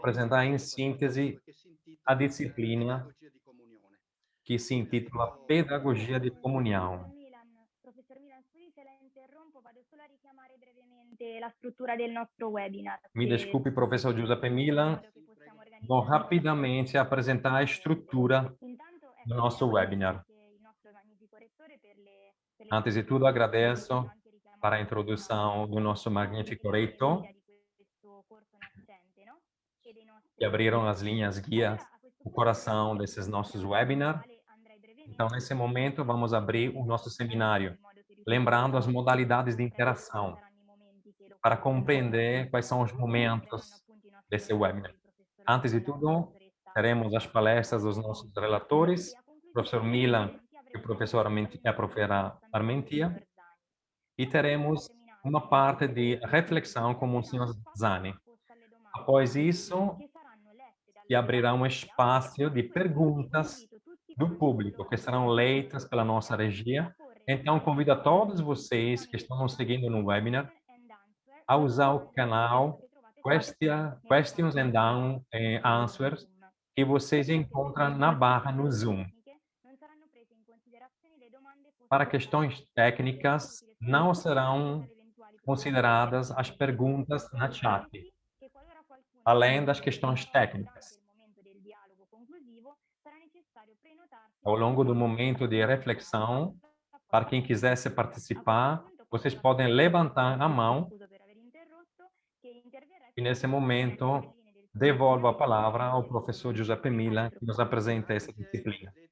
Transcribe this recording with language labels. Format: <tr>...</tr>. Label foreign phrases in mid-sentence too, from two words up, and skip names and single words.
<it>l'insegnamento</it> <pt>apresentar</pt> <it>di</it> <pt>em</pt> <it>questa tua</it> <pt>síntese</pt> <it>laurea che si</it> <pt>a</pt> <it>intitola</it> <pt>disciplina</pt> <it>Pedagogia di comunione.</it> <pt>que se intitula</pt> <it>Io</it> <pt>Pedagogia de Comunhão.</pt> <it>Professor Milan, scusi se la interrompo, vado solo a richiamare brevemente la struttura del nostro webinar,</it> <pt>Me</pt> <it>che</it> <pt>desculpe, professor Giuseppe</pt> <it>in</it> <pt>Milan,</pt> <it>modo che possiamo</it> <pt>vou</pt> <it>organizzare</it> <pt>rapidamente apresentar a estrutura</pt> <it>Intanto,</it> <pt>do</pt> <it>ecco,</it> <pt>nosso</pt> <it>vogliamo ringraziare</it> <pt>webinar.</pt> <it>anche il nostro magnifico rettore per le</it> <pt>Antes de</pt> <it>spiegazioni</it> <pt>tudo,</pt> <it>che ci hanno</it> <pt>agradeço</pt> <it>anche</it> <pt>para a</pt> <it>richiamato</it> <pt>introdução do nosso magnífico</pt> <it>alle linee</it> <pt>reitor,</pt> <it>guida di questo corso nascente, no? E dei</it> <pt>que</pt> <it>nostri</it> <pt>abriram as</pt> <it>webinar.</it> <pt>linhas guias,</pt> <it>Allora, a questo</it> <pt>o</pt> <it>punto direi</it> <pt>coração</pt> <it>che</it> <pt>desses nossos</pt> <it>iniziamo, nel</it> <pt>webinars.</pt> <it>quale andrei</it> <pt>Então,</pt> <it>brevemente</it> <pt>nesse</pt> <it>a</it> <pt>momento, vamos abrir o nosso seminário,</pt> <it>in modo che</it> <pt>lembrando</pt> <it>riusciamo</it> <pt>as modalidades</pt> <it>a</it> <pt>de</pt> <it>comprendere quali</it> <pt>interação,</pt> <it>saranno i momenti che lo</it> <pt>para</pt> <it>comporranno.</it> <pt>compreender quais são os</pt> <it>Inizieranno</it> <pt>momentos</pt> <it>appunto i nostri</it> <pt>desse</pt> <it>relatori,</it> <pt>webinar.</pt> <it>il professor</it> <pt>Antes de</pt> <it>Milan e la</it> <pt>tudo,</pt> <it>professoressa</it> <pt>teremos as palestras dos nossos relatores,</pt> <it>e a</it> <pt>o</pt> <it>conclusione</it> <pt>professor</pt> <it>dei nostri</it> <pt>Milan</pt> <it>interventi</it> <pt>e o</pt> <it>avremo</it> <pt>professor a</pt> <it>brevemente un</it> <pt>professora</pt> <it>accostamento del</it> <pt>Armentia,</pt> <it>signor Zani.</it> <pt>e</pt> <it>Una volta</it> <pt>teremos</pt> <it>terminato</it> <pt>uma</pt> <it>questo</it> <pt>parte de</pt> <it>breve</it> <pt>reflexão com o senhor</pt> <it>webinar, passo alla</it> <pt>Zani.</pt> <it>risposta alle domande</it> <pt>Após isso,</pt> <it>che saranno lette</it> <pt>se</pt> <it>dalla</it> <pt>abrirá um</pt> <it>regia</it> <pt>espaço</pt> <it>e</it> <pt>de</pt> <it>a questo punto</it> <pt>perguntas</pt> <it>invito tutti</it> <pt>do</pt> <it>quanti</it> <pt>público, que</pt> <it>coloro che</it> <pt>serão</pt> <it>seguono</it> <pt>leitas</pt> <it>questa</it> <pt>pela nossa</pt> <it>regia</it> <pt>regia.</pt> <it>a porre le</it> <pt>Então,</pt> <it>domande</it> <pt>convido a todos</pt> <it>scritte</it> <pt>vocês que estão nos</pt> <it>tramite</it> <pt>seguindo no webinar</pt> <en>question and answer</en> <pt>a</pt> <it>nella</it> <pt>usar o</pt> <it>domanda e risposta</it> <pt>canal</pt> <it>che trovate nella</it> <en>Questions</en> <it>chat</it> <en>and Answers</en> <it>Zoom.</it> <pt>que vocês</pt> <it>Ricordo che per</it> <pt>encontram na barra no</pt> <it>questioni</it> <pt>Zoom.</pt> <it>tecniche non saranno prese in considerazione le domande poste</it> <pt>Para</pt> <it>dalla</it> <pt>questões</pt> <it>chat. È</it> <pt>técnicas,</pt> <it>utile</it> <pt>não</pt> <it>soltanto fare riferimento</it> <pt>serão</pt> <it>alle eventuali</it> <pt>consideradas as perguntas na chat, além das questões técnicas. Ao longo do momento de reflexão, para quem quisesse participar, vocês podem levantar a mão e, nesse momento, devolvo a palavra ao professor Giuseppe Mila, que nos apresenta essa disciplina.</pt>